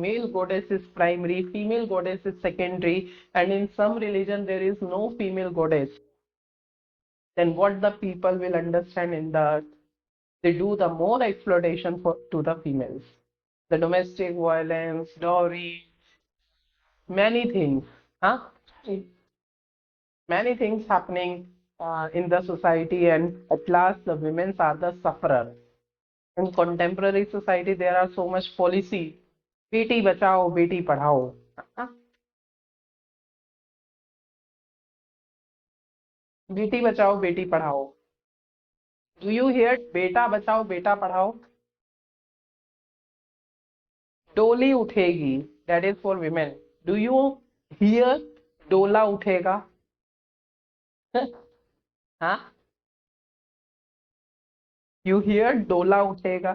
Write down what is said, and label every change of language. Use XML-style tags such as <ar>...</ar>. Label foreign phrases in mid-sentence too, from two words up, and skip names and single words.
<en>male goddess is primary, female goddess is secondary, and in some religion there is no female goddess, then what the people will understand in the, they do the more exploitation to the females, the domestic violence, dowry, many things, huh? Many things happening in the society, and at last the women are the sufferer. In contemporary society, there are so much policy.</en> <hi>बेटी बचाओ, बेटी पढ़ाओ.</hi> <en>Huh?</en> <hi>बेटी बचाओ, बेटी पढ़ाओ.</hi> <en>Do you hear</en> <hi>बेटा बचाओ, बेटा पढ़ाओ? डोली उठेगी.</hi> <en>That is for women. Do you hear</en> <hi>डोला उठेगा?</hi> <en>Huh? You hear</en> <hi>डोला उठेगा?</hi>